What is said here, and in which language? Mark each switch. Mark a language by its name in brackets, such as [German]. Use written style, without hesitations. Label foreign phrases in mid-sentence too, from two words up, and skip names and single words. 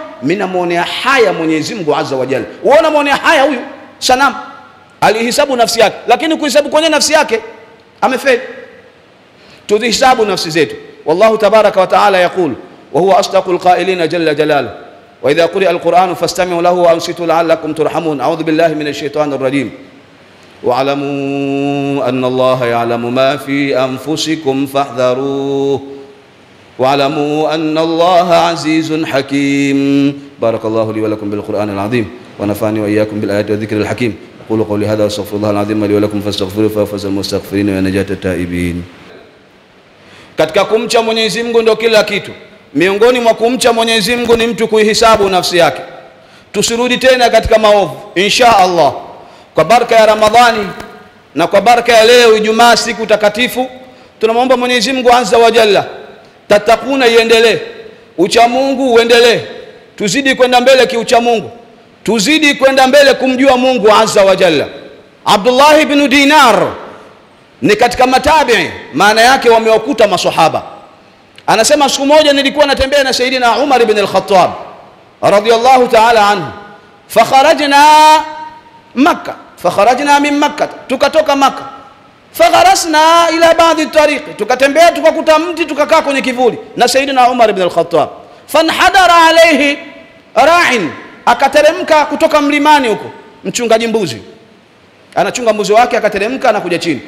[Swahili] Mimi namuonea haya Mwenyezi Mungu [Arabic] عز وجل. [Swahili] Uona muonea haya huyu sanamu? Alihisabu nafsi yake, lakini kuhesabu kwenye nafsi yake amefeli. Tuzihisabu nafsi zetu. [Arabic] والله تبارك وتعالى يقول وهو أصدق القائلين جل جلاله وإذا قرئ القرآن فاستمعوا له وأنصتوا لعلكم ترحمون. أعوذ بالله من الشيطان الرجيم. واعلموا أن الله يعلم ما في أنفسكم فاحذروه واعلموا أن الله عزيز حكيم. بارك الله لي ولكم بالقرآن العظيم ونفعني وإياكم بالآيات والذكر الحكيم. أقول قولي هذا واستغفر الله العظيم لي ولكم فاستغفروه ففاز المستغفرين ونجاة التائبين. [Swahili] Katika kumcha Mwenyezi Mungu ndio kila kitu. Miongoni mwa kumcha Mwenyezi Mungu ni mtu kuihisabu nafsi yake. Tusirudi tena katika maovu [Arabic] إن شاء الله. [Swahili] Kwa baraka ya Ramadhani na kwa baraka ya leo Ijumaa, siku takatifu, tunamwomba Mwenyezi Mungu [Arabic] عز وجل [Swahili] tatakuna iendelee, ucha Mungu uendelee, tuzidi kwenda mbele kiucha Mungu, tuzidi kwenda mbele kumjua Mungu [Arabic] عز وجل. [Swahili] Abdullah ibn Dinar ni katika matabi'i, maana yake wamewakuta maswahaba. Anasema siku moja nilikuwa natembea na Sayyidina Umar ibn al-Khattab [Arabic] رضي الله تعالى عنه, فخرجنا مكة، فخرجنا من مكة, [Swahili] tukatoka Makkah, [Arabic] فغرسنا إلى بعض طريق, [Swahili] tukatembea tukakuta mti, tukakaa kwenye kivuli na Sayyidina Umar ibn al-Khattab. [Arabic] فانحدر عليه راع, [Swahili] akateremka kutoka mlimani huko mchungaji mbuzi, anachunga mbuzi wake, akateremka na kuja chini.